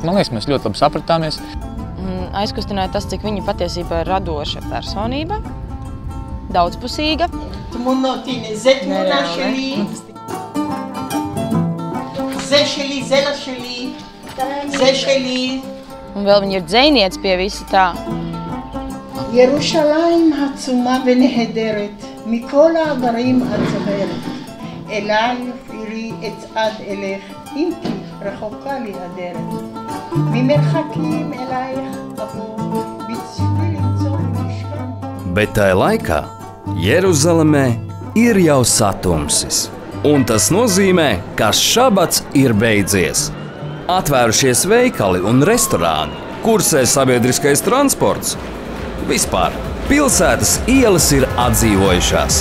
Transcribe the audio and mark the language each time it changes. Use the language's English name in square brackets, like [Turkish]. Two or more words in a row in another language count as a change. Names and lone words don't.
[Latvian] Man liekas, mēs ļoti labi sapratāmies. Aizkustināja tas, cik viņa patiesībā ir radoša personība, daudzpusīga. [Hebrew] תמונות, הנה, זה תמונה שלי. זה שלי, זה לא שלי. זה שלי. [Latvian] Un vēl viņa ir dzejniece pie visa tā. [Hebrew] ירושלים עצומה ונהדרת, מכל העברים את זוהרת. אלייך עירי אצעד אלך, אם כי רחוקה לי הדרך. ממרחקים אלייך אבוא, בצבי למצוא משכן. [Latvian] Bet tai laikā Jeruzalemē ir jau satumsis, un tas nozīmē, ka šabats ir beidzies. Atvērušies veikali un restorāni, kursē sabiedriskais transports. Vispār pilsētas ielas ir atdzīvojušās.